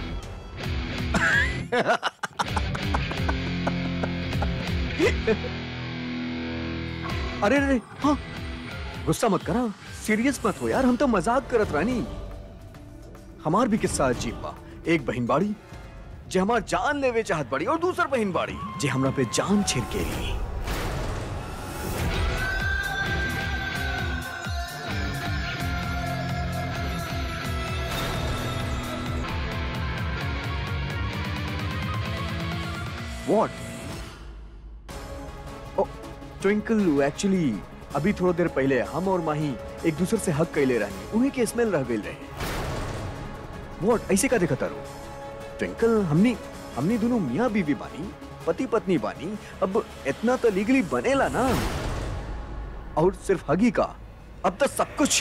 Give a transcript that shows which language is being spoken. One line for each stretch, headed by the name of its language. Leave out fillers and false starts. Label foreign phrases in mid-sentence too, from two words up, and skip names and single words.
Bhojpuri: अरे अरे हाँ, गुस्सा मत करा, सीरियस मत हो यार, हम तो मजाक करत रानी। हमार भी किस्सा अजीब बा। एक बहन बाड़ी जे हमार जान लेवे चाहत बड़ी और दूसर बहन बाड़ी जे हमरा पे जान छिड़के रही।
English: What?
Bhojpuri: Oh, ट्विंकल, एक्चुअली अभी थोड़ा देर पहले हम और माही एक दूसरे से हक कैले रहनी, उन्हीं के स्मेल रह गई रहे। What? ऐसे का देखा तारो? ट्विंकल, हमने दोनों मियाँ बीवी बानी, पति पत्नी बानी, अब इतना तो लीगली बनेला ना। और सिर्फ हगी का, अब तो सब कुछ।